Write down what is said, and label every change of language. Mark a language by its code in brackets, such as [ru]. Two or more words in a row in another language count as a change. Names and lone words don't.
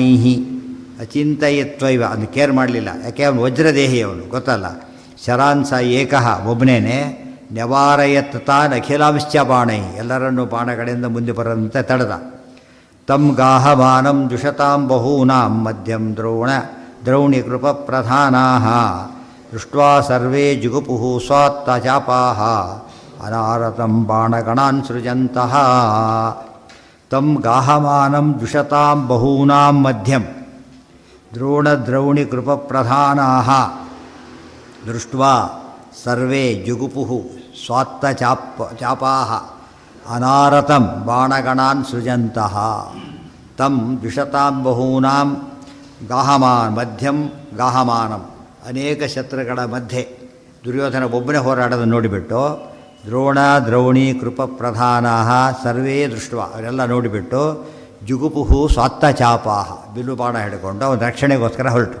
[kn] ಅಚಿಂತಯಿತ್ವೈವ, ಅದನ್ನು ಕೇರ್ ಮಾಡಲಿಲ್ಲ, ಯಾಕೆ ಅವನು ವಜ್ರದೇಹಿ, ಅವನು ಗೊತ್ತಲ್ಲ. [sa] ಶರಾನ್ಸ ಏಕಃ, ಒಬ್ಬನೇನೆ. ನವಾರಯತ್ ತಾನ್ ಅಖಿಲಾಂಶ್ಚ ಬಾಣೈ, [kn] ಎಲ್ಲರನ್ನೂ ಬಾಣಗಳಿಂದ ಮುಂದೆ ಬರಂತೆ ತಡೆದ. [sa] ತಮ್ ಗಾಹಮಾನಂ ದುಷತಾಂ ಬಹೂನಾಂ ಮಧ್ಯಂ ದ್ರೌಣಿ ಕೃಪ ಪ್ರಧಾನಾಃ ದೃಷ್ಟ್ವಾ ಸರ್ವೇ ಜುಗುಪುಃ ಸ್ವಾತ್ತ ಚಾಪಾಃ ಅನಾರತಂ ಬಾಣಗಣಾನ್ ಸೃಜಂತಃ. ತಮ್ ಗಾಹಮಾನಂ ದುಷತಾಂ ಬಹೂನಾಂ ಮಧ್ಯಂ ದ್ರೋಣಿ ಕೃಪ ಪ್ರಧಾನಾಃ ದೃಷ್ಟ್ವಾ ಸರ್ವೇ ಜುಗುಪುಃ ಸ್ವಾತ್ತ ಚಾಪಾಃ ಅನಾರತಂ ಬಾಣಗಣಾನ್ ಸೃಜಂತಃ. ತಂ ದ್ವಿಷತಾಂ ಬಹೂನಾಂ ಮಧ್ಯಂ ಗಾಹಮಾನಂ, [kn] ಅನೇಕ ಶತ್ರುಗಳ ಮಧ್ಯೆ ದುರ್ಯೋಧನ ಒಬ್ಬನೇ ಹೋರಾಡೋದನ್ನು ನೋಡಿಬಿಟ್ಟು [sa] ದ್ರೋಣ ದ್ರೌಣಿ ಕೃಪ ಪ್ರಧಾನ ಸರ್ವೇ ದೃಷ್ಟ [kn] ಅವರೆಲ್ಲ ನೋಡಿಬಿಟ್ಟು [sa] ಜುಗುಪುಹು ಸ್ವಾತ್ತಚಾಪಾಹ [kn] ಬಿಲ್ಲು ಬಾಣ ಹಿಡ್ಕೊಂಡು ಅವನ ರಕ್ಷಣೆಗೋಸ್ಕರ ಹೊರಟು.